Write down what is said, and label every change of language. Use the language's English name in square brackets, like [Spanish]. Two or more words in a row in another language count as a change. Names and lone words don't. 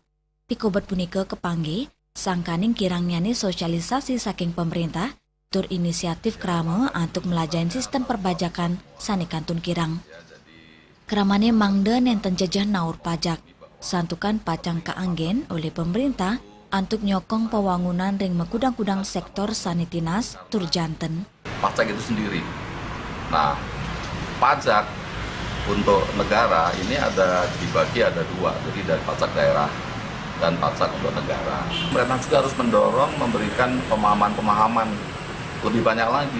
[Balinese] Pikobat punike kepangge sangkaning kirangnyane sosialisasi saking pemerintah tur inisiatif krama untuk melajain sistem perbajakan sane kantun kirang. Kramane mangde nenten jejah naur pajak santukan pacang kaanggen [Indonesian] oleh pemerintah untuk [Balinese] nyokong pewangunan ring mekudang-kudang sektor sanitinas tur janten. [Indonesian] Pajak itu sendiri. Nah, pajak untuk negara ini dibagi ada dua, jadi dari pajak daerah dan pajak untuk negara. Pemerintah juga harus mendorong memberikan pemahaman-pemahaman lebih banyak lagi.